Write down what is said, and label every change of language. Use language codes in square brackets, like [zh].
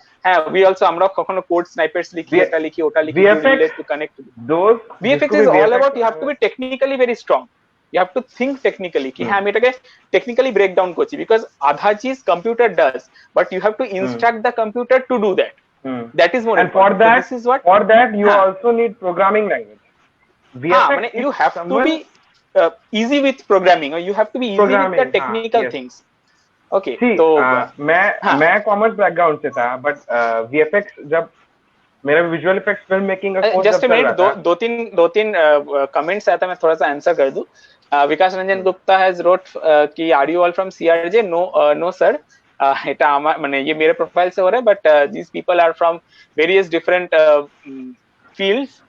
[bn] হ্যাঁ, we also, আমরা কখনো কোড স্নাইপার্স লিখি, এটা লিখি ওটা লিখি, relate to connect. [en] VFX is all about you have to be technically very strong, you have to think technically ki [bn] আমি এটাকে টেকনিক্যালি ব্রেক ডাউন করছি, [en] Because আধা চিজ computer does, but you have to instruct the computer to do that. That is more and important. for that you also need programming language. মানে you have to be easy with programming, or you have to be easy with the technical things. Okay, [hi] तो मैं commerce background से था, but VFX जब मेरा visual effects film making का course, just a minute, दो तीन कमेंट्स आया था, मैं थोड़ा सा आंसर कर दूं। [en] Vikas Ranjan Gupta has wrote कि are you all from CRJ? [hi] No sir, [bn] এটা আমার মানে [hi] ये मेरे प्रोफाइल से हो रहा है, but [en] these people are from various different fields।